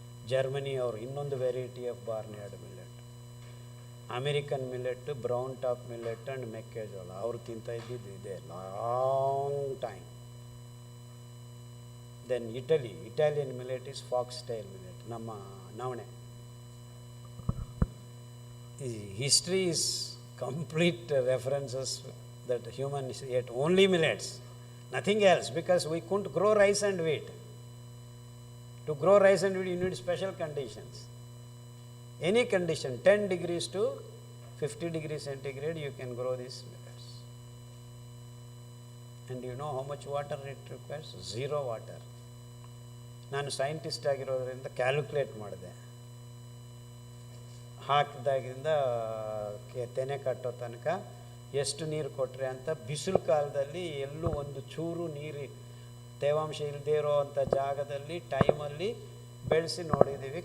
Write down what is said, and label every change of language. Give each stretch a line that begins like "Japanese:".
Kannada: Germany ಅವರು ಇನ್ನೊಂದು
English: Variety of barnyard millet.
Kannada: American millet, brown top millet and ಮೆಕ್ಕೆಜೋಳ ಅವರು ತಿಂತಾ ಇದ್ದಿದ್ದು ಇದೆ long time.
English: then Italian millet is foxtail millet,
Kannada: ನಮ್ಮ ನವಣೆ.
English: History is complete references that humans ate only millets, nothing else, because we couldn't grow rice and wheat. To grow rice and wheat, you need special conditions. Any condition, 10 degrees to 50 degrees centigrade, you can grow these millets. And you know how much water it requires? 0 water.
Kannada: ನಾನು scientist ಆಗಿರೋದ್ರಿಂದ calculate ಮಾಡಿದೆ. ಹಾಕಿದಾಗಿಂದ ತೆನೆ ಕಟ್ಟೋ ತನಕ ಎಷ್ಟು ನೀರು ಕೊಟ್ಟರೆ ಅಂತ. ಬಿಸಿಲು ಕಾಲದಲ್ಲಿ ಎಲ್ಲೂ ಒಂದು ಚೂರು ನೀರು ತೇವಾಂಶ ಇಲ್ಲದೇ ಇರೋ ಅಂಥ ಜಾಗದಲ್ಲಿ ಟೈಮಲ್ಲಿ ಬೆಳೆಸಿ ನೋಡಿದ್ದೀವಿ.